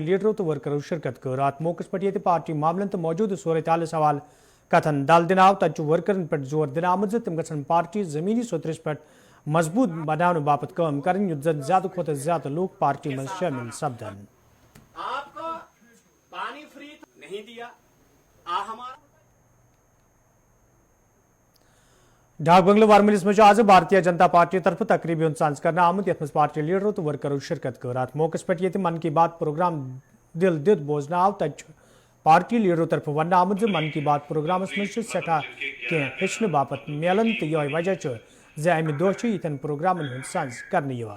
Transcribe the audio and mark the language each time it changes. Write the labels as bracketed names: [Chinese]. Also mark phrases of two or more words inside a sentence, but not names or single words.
[Kashmiri] लीडरों तो वर्करों शिरकत कर अत मौके पे पार्टी मामलन तो मौजूद सूरत हाल सवाल कथन दल दिन आव तत वर्करन पे जोर दिन आमुत तम गसन पार्टी जमीनी सोतरस पे मजबूत बनाने बापत काम करें युद्ध ज्यादा खुद ज्यादा लोग पार्टी में शामिल सपदन। [Hindi] आपको पानी फ्री नहीं दिया हमारा [Kashmiri] डाक बंगलो वारमिलिस मज आज भारतीय जनता पार्टी तरफ तकरीबन सज कर आमुत यथ मज पार्टी लीडरों तो वर्करों शिरकत कर अत मौके पे मन की बात प्रोग्राम दिल दित बोजन आव तत पार्टी लीडरों तरफ वन आमुत मन की बात प्रोग्राम मज सठा कह हेचन बापत मिलन तो यह वजह अमि दह यन प्रोग्राम सज कर